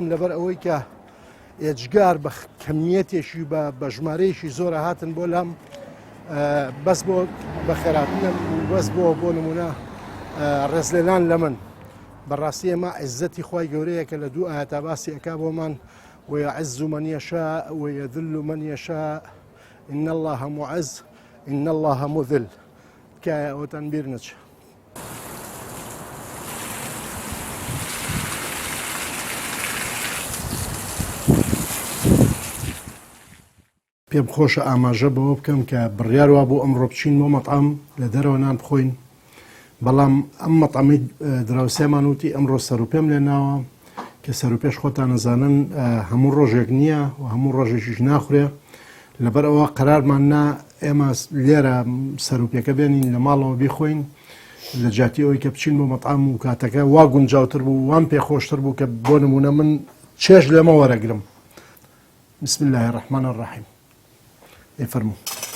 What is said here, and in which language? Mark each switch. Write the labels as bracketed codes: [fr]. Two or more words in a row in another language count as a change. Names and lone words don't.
[ckb] لەبەر ئەوەی کە ئێجگار بە کەمیەتێکی بە ژمارەیەشی زۆرە هاتن بۆ لام بەس بۆ بە خێراتنم و بەس بۆ نمونە ڕێزلێنان لە من بەڕاستی ئێمە عزەتی خی گەورەیە کە لە دوو ئاەتا باسی ئەکا بۆمان [ar] ويعز من يشاء ويذل من يشاء إن الله معز إن الله مذل [ckb] تکایە ئەوتان بیر نەچێ. پێم خۆشە ئاماژە بەوە بکەم کە بڕیار وا بۆ ئەمڕۆ بچین بۆ مەطعام لە دەرەوە نان بخۆین، بەڵام ئەم مەطعەمی دراوسێمان وتی ئەمڕۆ سەر و پێم لێناوە کە سەر و پێش خۆتان نەزانن هەموو ڕۆژێک نییە و هەموو ڕۆژێکیش ناخورێ، لەبەر ئەوە قەرارمان نا ئێمە لێرە سەر و پێکە بێنین لە ماڵەوە بیخۆین لە جاتی ئەوەی کە بچین بۆ مەطعام و کاتەکە وا گونجاوتر بوو وام پێخۆشتر بوو کە بۆ نمونە من چێژ لێمە وەرەگرم. [ar] بسم الله الرحمن الرحیم. فرمو.